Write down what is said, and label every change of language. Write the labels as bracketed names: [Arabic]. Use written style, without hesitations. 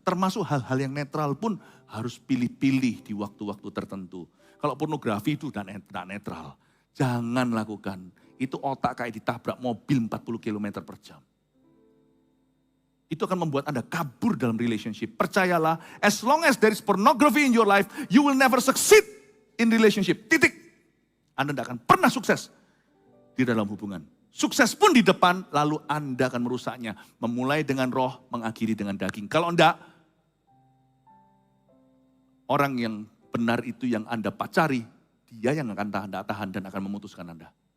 [Indonesian] Termasuk hal-hal yang netral pun harus pilih-pilih di waktu-waktu tertentu. Kalau pornografi itu udah netral. Jangan lakukan. Itu otak kayak ditabrak mobil 40 km per jam. Itu akan membuat Anda kabur dalam relationship. Percayalah, [English] as long as there is pornography in your life, you will never succeed in relationship. [Indonesian] Titik. Anda tidak akan pernah sukses di dalam hubungan. Sukses pun di depan, lalu Anda akan merusaknya. Memulai dengan roh, mengakhiri dengan daging. Kalau enggak, orang yang benar itu yang Anda pacari, dia yang akan tahan dan akan memutuskan Anda.